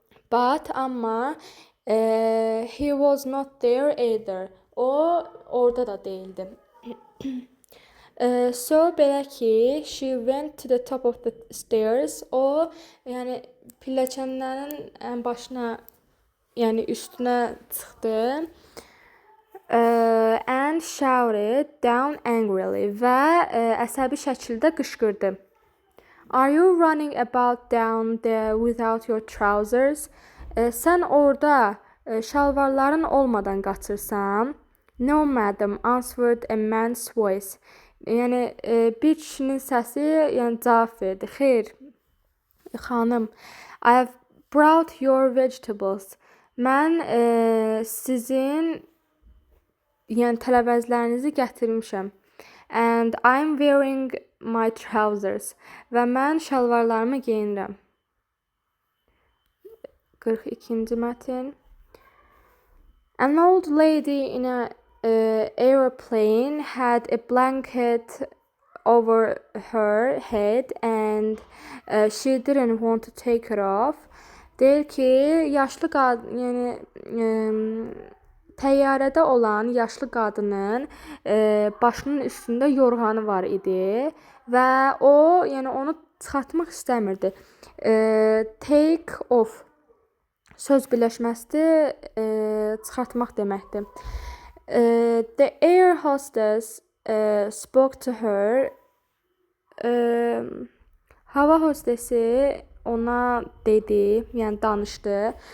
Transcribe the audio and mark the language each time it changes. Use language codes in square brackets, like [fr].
[en] But amma he was not there either. [az] O orada da değildi. [en] So [az] belə ki, [en] she went to the top of the stairs. [az] O yəni pilləkənlərin ən başına, yəni üstünə çıxdı. [en] And shouted down angrily [az] və əsəbi şəkildə qışqırdı. [en] Are you running about down there without your trousers? [az] Sən orada şalvarların olmadan qaçırsan? [en] No madam, answered a man's voice. [az] Yəni bir kişinin səsi, yəni cavab verdi. Xeyr, xanım. [en] I have brought your vegetables. [az] Mən sizin yəni tərəvəzlərinizi gətirmişəm. [en] And I'm wearing my trousers. [az] Və mən şalvarlarımı geyinirəm. 42-ci mətn. [en] An old lady in an airplane had a blanket over her head and she didn't want to take it off. [az] Deyir ki, yaşlı qadın, yəni təyyarədə olan yaşlı qadının başının üstündə yorğanı var idi və o, yəni onu çıxartmaq istəmirdi. Take off söz birləşməsidir, çıxartmaq deməkdir. [en] The air hostess spoke to her. [az] Hava hostesi ona dedi, yəni danışdı.